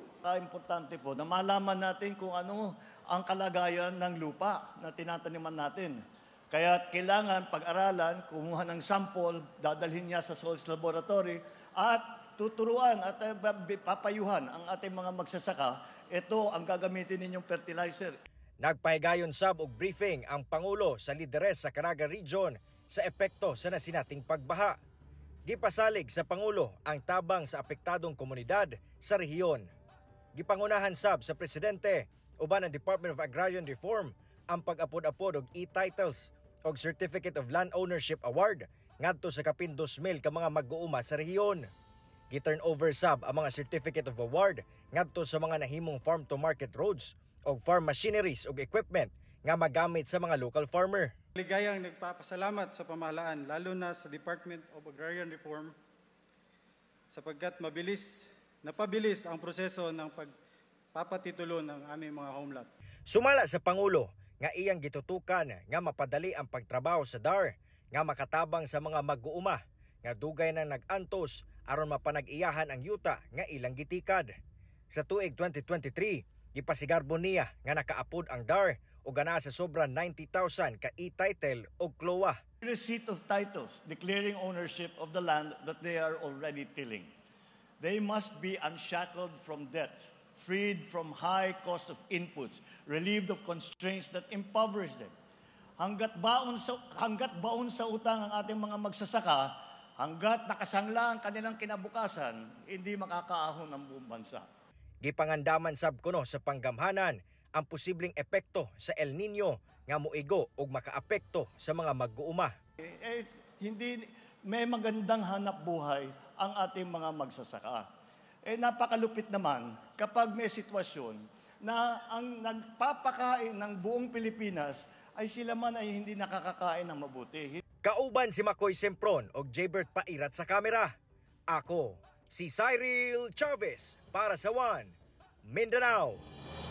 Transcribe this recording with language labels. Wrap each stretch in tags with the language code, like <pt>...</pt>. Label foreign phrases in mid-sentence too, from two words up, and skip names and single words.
<tl>Importante po na malaman natin kung ano ang kalagayan ng lupa na tinataniman natin. Kaya kailangan pag-aralan, kumuha ng sample, dadalhin niya sa</tl> <en>soils laboratory</en> <tl>at tuturuan at papayuhan ang ating mga magsasaka. Ito ang gagamitin ninyong fertilizer.</tl> <ceb>Nagpahigayon sab og briefing ang Pangulo sa lideres sa Caraga Region sa epekto sa nasinating pagbaha. Gipasalig sa Pangulo ang tabang sa apektadong komunidad sa rehiyon. Gipangunahan sab sa Presidente uban ang Department of Agrarian Reform ang pag-apod-apod og e-titles og Certificate of Land Ownership Award ngadto sa kapin 2,000 ka mga mag-uuma sa rehiyon. Gi-turn over sab ang mga Certificate of Award ngadto sa mga nahimong</ceb> <en>farm-to-market roads</en> <ceb>o</ceb> <en>farm machineries</en> <ceb>o equipment nga magamit sa mga</ceb> <en>local farmer.</en> <tl>Ligayang nagpapasalamat sa pamahalaan, lalo na sa Department of Agrarian Reform, sapagkat napabilis ang proseso ng pagpapatitulo ng aming mga homeland.</tl> <ceb>Sumala sa Pangulo nga iyang gitutukan nga mapadali ang pagtrabaho sa DAR nga makatabang sa mga mag-uuma nga dugay na nag-antos aron mapanag-iyahan ang yuta nga ilang gitikad. Sa tuig 2023, gipasigarbo niya nga nakaapod ang DAR o gana sa sobra 90,000 ka e-title o CLOA.</ceb> <en>Receipt of titles declaring ownership of the land that they are already tilling. They must be unshackled from debt, freed from high cost of inputs, relieved of constraints that impoverish them.</en> <tl>Hanggat baon sa utang ang ating mga magsasaka, hanggat nakasangla ang kanilang kinabukasan, hindi makakaahon ang buong bansa.</tl> <ceb>Gipangandaman sab kuno sa panggamhanan ang posibleng epekto sa El Nino nga moigo ug makaapekto sa mga mag-uuma.</ceb> <tl>Hindi may magandang hanap buhay ang ating mga magsasaka. Napakalupit naman kapag may sitwasyon na ang nagpapakain ng buong Pilipinas ay sila man ay hindi nakakakain ng mabuti.</tl> <ceb>Kauban si Makoy Sempron og Jaybert Pairat sa kamera. Ako, si Cyril Chavez para sa One Mindanao.</ceb>